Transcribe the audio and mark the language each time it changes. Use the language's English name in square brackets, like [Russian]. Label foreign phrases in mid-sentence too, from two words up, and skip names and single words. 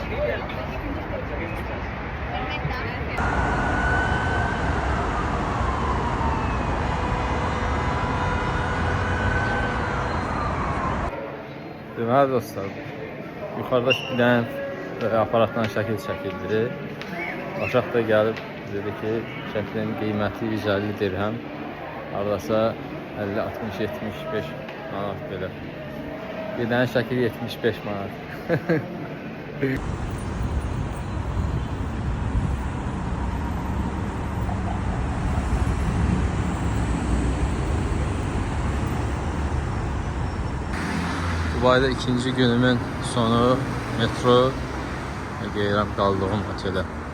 [Azerbaijani] Deməli dostlar, yuxarıda bir dənə aparatdan şəkil çəkildi. Aşağı da gəlib dedi ki, şəklin qiyməti 150 dirhəm, haradasa 50, 60, 75 manat belə. Bir dənə şəkil 75 manat. [Turkish] Dubai'de ikinci günümün sonu metro ve [Azerbaijani] gelirəm qaldığım otelə.